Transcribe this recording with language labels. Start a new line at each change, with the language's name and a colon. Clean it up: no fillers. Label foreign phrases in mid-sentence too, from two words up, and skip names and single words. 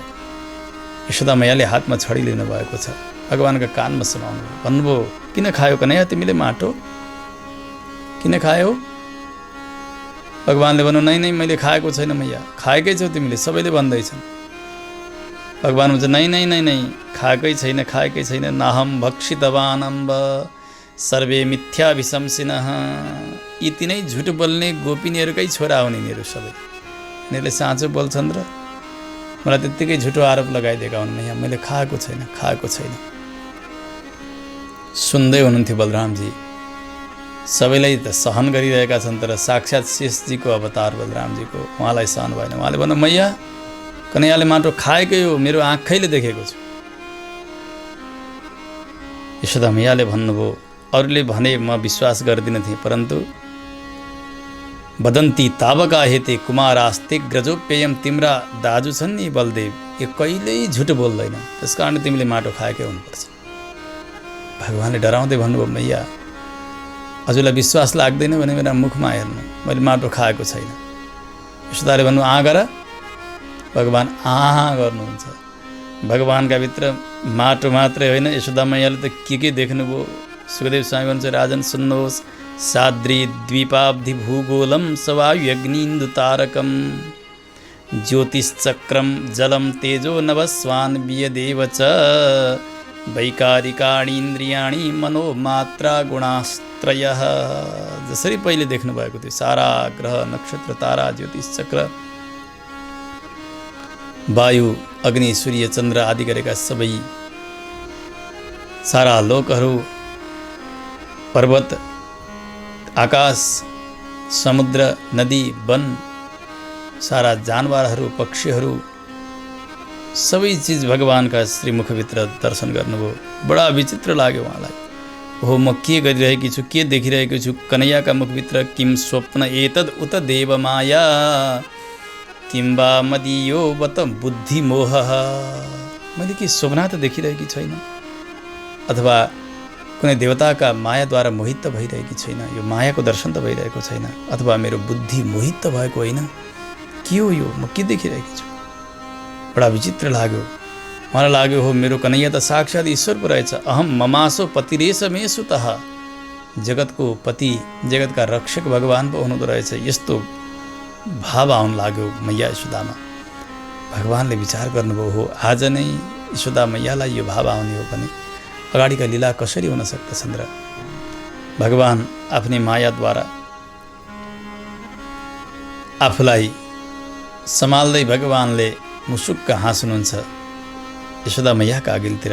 Nepali: यशोदा मैयाले हातमा छडी लिनु भएको छ। भगवानका कानमा समाउनु भन्नुभयो, किन खायो कन्हैया तिमीले माटो? किन खायौ? भगवानले भन्नु, नै मैले खाएको छैन मैया। खाएकै छौ तिमीले, सबैले भन्दैछन्। भगवान भन्छ, नै खाएकै छैन।
Sanskrit: नाहम भक्षितवान अम्ब सर्वे मिथ्या विशंसिनः।
Nepali: यी तिनै झुट बोल्ने गोपिनीहरूकै छोरा हुन् यिनीहरू सबै। यिनीहरूले साँचो बोल्छन् र मलाई त्यत्तिकै झुटो आरोप लगाइदिएका हुन्। मैया मैले खाएको छैन। सुन्दै हुनुहुन्थ्यो बलरामजी। सबैलाई त सहन गरिरहेका छन्, तर साक्षात् शेषजीको अवतार बलरामजीको, उहाँलाई सहन भएन। उहाँले भन्नु, मैया कन्हैयाले माटो खाएकै हो, मेरो आँखैले देखेको छु। यशोदा मैयाले भन्नुभयो, अरूले भने म विश्वास गर्दिनँ थिएँ,
Sanskrit: परन्तु वदन्ती तावका हेते कुमारास्ते ग्रजोपेयम,
Nepali: तिम्रा दाजु छन् नि बलदेव, यो कहिल्यै झुट बोल्दैन, त्यस कारण तिमीले माटो खाएकै हुनुपर्छ। भगवानले डराउँदै भन्नुभयो, मैया हजुरलाई विश्वास लाग्दैन भने मेरा मुखमा हेर्नु, मैले माटो खाएको छैन। यशोदाले भन्नु, गर। भगवान गर्नुहुन्छ। भगवानका भित्र माटो मात्रै होइन, यशोदा मैयाले त के देख्नुभयो। सुखदेव स्वामी भन्छ, राजन सुन्नुहोस्,
Sanskrit: साद्री द्वीपाब्धि भूगोलम सवायुग्निन्दु तारकम ज्योतिश्चक्रम जलम तेजो नभस्वान् वियदेव च वैकारिकाणीन्द्रियाणि मनोमात्रा गुणास्त्रयः।
Nepali: जसरी पहिले देख्नु भएको थियो, सारा ग्रह नक्षत्र तारा ज्योतिश्चक्र वायु अग्नि सूर्य चन्द्र आदि गरेका सबै सारा लोकहरू, पर्वत, आकाश, समुद्र, नदी, वन, सारा जानवरहरू, पक्षीहरू सबै चिज भगवानका श्रीमुखभित्र दर्शन गर्नुभयो। बडा विचित्र लाग्यो उहाँलाई। हो, म के गरिरहेकी छु, के देखिरहेको छु कन्हैयाका मुखभित्र?
Sanskrit: किम स्वप्न एतद उत देव माया, किम्बा मदियो बत बुद्धि मोह।
Nepali: मैले के स्वप्न त देखिरहेकी छैन, अथवा कुनै देवताका मायाद्वारा मोहित त भइरहेकी छैन, यो मायाको दर्शन त भइरहेको छैन, अथवा मेरो बुद्धि मोहित त भएको होइन, के हो यो? म के देखिरहेकी छु? बडा विचित्र लाग्यो। मलाई लाग्यो हो मेरो कन्हैया त साक्षात् ईश्वर पो रहेछ।
Sanskrit: अहम ममासो पतिरेश मे सुतः,
Nepali: जगतको पति, जगतका रक्षक भगवान पो हुनुहुँदो रहेछ। यस्तो भाव आउन लाग्यो मैया यशोदामा। भगवानले विचार गर्नुभयो, हो आज नै यशोदा मैयालाई यो भाव आउने हो भने अगाडिका लीला कसरी हुन सक्दछन् र? भगवान आफ्नै मायाद्वारा आफूलाई सम्हाल्दै भगवानले मुसुक्क हाँस्नुहुन्छ यशोदा मैयाका अघिल्तिर।